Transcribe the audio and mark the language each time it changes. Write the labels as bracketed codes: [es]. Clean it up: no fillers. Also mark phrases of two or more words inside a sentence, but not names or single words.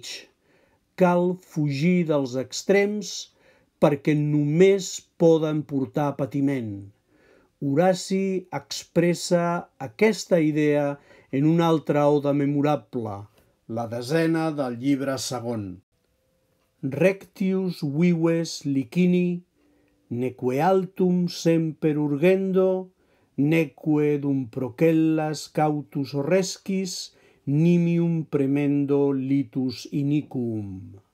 [ca] Cal fugir dels extrems perquè només poden portar patiment. Horaci expressa aquesta idea en una altra oda memorable, la 10ª del llibre 2. [la] Rectius vives licini, neque altum semper urgendo, neque dum procellas cautus horrescis, nimium premendo litus iniquum.